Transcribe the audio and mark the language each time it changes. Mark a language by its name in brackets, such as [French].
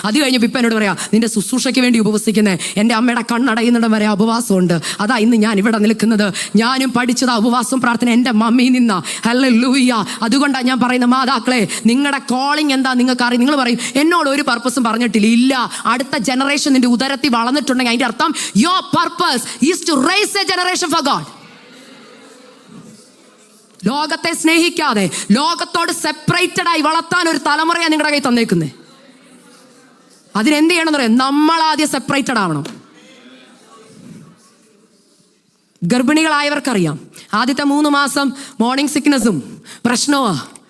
[Malayalam] അത് കഴിഞ്ഞപ്പോൾ ഇപ്പം എന്നോട് പറയാം, നിന്റെ ശുശ്രൂഷയ്ക്ക് വേണ്ടി ഉപവസിക്കുന്നത്. എൻ്റെ അമ്മയുടെ കണ്ണടയുന്നിടം വരെ ഉപവാസമുണ്ട്. അതാ ഇന്ന് ഞാൻ ഇവിടെ നിൽക്കുന്നത്. ഞാനും പഠിച്ചത് ഉപവാസം പ്രാർത്ഥന എൻ്റെ മമ്മിയിൽ നിന്നാ. ഹല്ലേലൂയ. അതുകൊണ്ടാണ് ഞാൻ പറയുന്നത്, മാതാക്കളെ, നിങ്ങളുടെ കോളിംഗ് എന്താ നിങ്ങൾക്ക് അറിയാം. നിങ്ങൾ പറയും, എന്നോട് ഒരു പർപ്പസും പറഞ്ഞിട്ടില്ല. ഇല്ല, അടുത്ത ജനറേഷൻ നിന്റെ ഉദരത്തിൽ വളർന്നിട്ടുണ്ടെങ്കിൽ അതിന്റെ അർത്ഥം [English] your purpose is to raise a generation for God. [Malayalam] ലോകത്തെ സ്നേഹിക്കാതെ ലോകത്തോട് സെപ്പറേറ്റഡ് ആയി വളർത്താൻ ഒരു തലമുറയാണ് നിങ്ങളുടെ കയ്യിൽ തന്നേക്കുന്നത്. അതിനെന്ത് ചെയ്യണമെന്ന് പറയാം, നമ്മളാദ്യം സെപ്പറേറ്റഡ് ആവണം. ഗർഭിണികളായവർക്കറിയാം, ആദ്യത്തെ 3 മാസം മോർണിംഗ് സിക്നസ്സും പ്രശ്നമാണ്.